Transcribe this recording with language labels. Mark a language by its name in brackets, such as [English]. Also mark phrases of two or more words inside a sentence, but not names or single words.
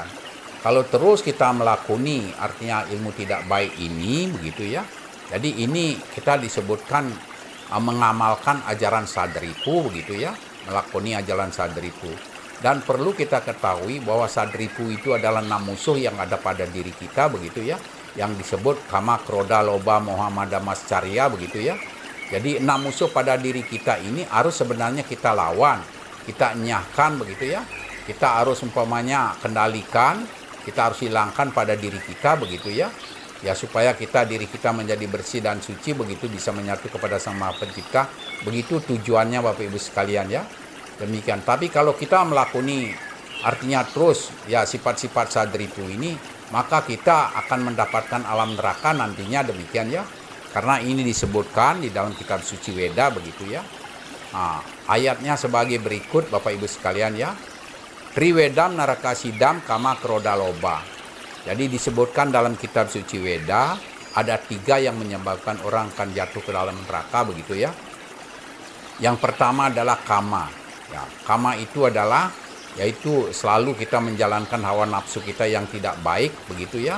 [Indonesian] Kalau terus kita melakoni artinya ilmu tidak baik ini begitu ya. Jadi ini kita disebutkan mengamalkan ajaran sadripu begitu ya, melakoni ajaran sadripu. Dan perlu kita ketahui bahwa sadripu itu adalah 6 musuh yang ada pada diri kita begitu ya, yang disebut kama, kroda, loba, moha, mada, mascarya begitu ya. Jadi 6 musuh pada diri kita ini harus sebenarnya kita lawan, kita enyahkan begitu ya. Kita harus umpamanya kendalikan, kita harus hilangkan pada diri kita begitu ya. Ya supaya diri kita menjadi bersih dan suci begitu, bisa menyatu kepada Sang Maha Pencipta. Begitu tujuannya Bapak Ibu sekalian ya. Demikian. Tapi kalau kita melakoni artinya terus ya sifat-sifat sadripu ini, maka kita akan mendapatkan alam neraka nantinya, demikian ya. Karena ini disebutkan di dalam kitab suci Weda begitu ya. Nah, ayatnya sebagai berikut Bapak Ibu sekalian ya. [Sanskrit] Triwedam narakasidam kama kroda loba. [Indonesian] Jadi disebutkan dalam kitab suci Weda ada 3 yang menyebabkan orang akan jatuh ke dalam neraka begitu ya. Yang pertama adalah kama. Ya, kama itu adalah yaitu selalu kita menjalankan hawa nafsu kita yang tidak baik begitu ya.